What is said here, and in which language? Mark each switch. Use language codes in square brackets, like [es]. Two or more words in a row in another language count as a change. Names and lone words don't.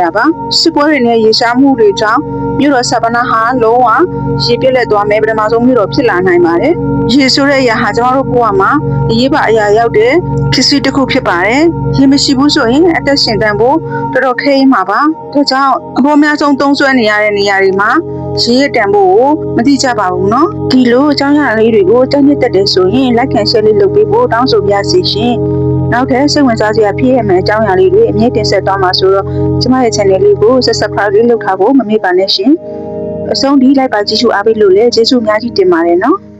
[my] တာပါစစ်ပွဲတွေနဲ့ရေရှားမှုတွေကြောင့်မြို့တော်ဆာဗနာဟာလုံးဝရေပြည့်လက်သွားမယ်ပထမဆုံးမြို့တော်ဖြစ်လာနိုင်ပါတယ်ရေဆိုတဲ့အရာဟာကျမတို့ ဘဝမှာအရေးပါအရာရောက်တဲ့ဖြစ်စီတစ်ခုဖြစ်ပါတယ်ရေမရှိဘူးဆိုရင်အသက်ရှင်သန်ဖို့တော်တော်ခဲရမှာပါဒါကြောင့်အပေါ်များဆုံးသုံးစွဲနေရတဲ့နေရာတွေမှာရေရတန်ဖို့ကိုမသိကြပါဘူးเนาะဒီလိုအကြောင်းအရာလေးတွေကိုတက်ညစ်တက်တယ်ဆိုရင် [en] like and share [my] လေးလုပ်ပေးဖို့တောင်းဆိုပါရစေရှင်နောက်ထပ်စိတ်ဝင်စားစရာဖြစ်ရမယ့်အကြောင်းအရာလေးတွေအမြဲတင်ဆက်သွားမှာဆိုတော့ကျမရဲ့ channel လေးကို subscribe လေးလုပ်ထားဖို့မမေ့ပါနဲ့ရှင်အဆုံးထိ like ပါကြည့်ရှုအားပေးလို့လည်းကျေးဇူးအများကြီးတင်ပါတယ်နော်